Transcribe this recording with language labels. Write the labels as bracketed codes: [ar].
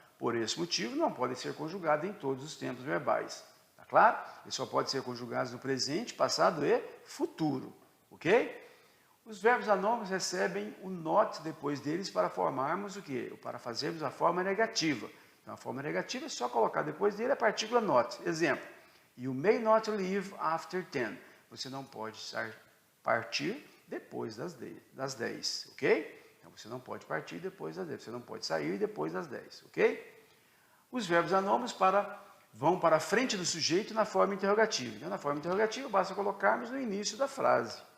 [pt] Por esse motivo, não podem ser conjugados em todos os tempos verbais. Tá claro? Eles só podem ser conjugados no presente, passado e futuro. Ok? Os verbos anômalos recebem o not depois deles para formarmos o quê? Para fazermos a forma negativa. Então, a forma negativa é só colocar depois dele a partícula not. Exemplo, [en] you may not leave after 10. [pt] Você não pode partir depois das 10, ok? Então, você não pode partir depois das 10. Você não pode sair depois das 10, ok? Os verbos anômalos vão para a frente do sujeito na forma interrogativa. Então, na forma interrogativa, basta colocarmos no início da frase.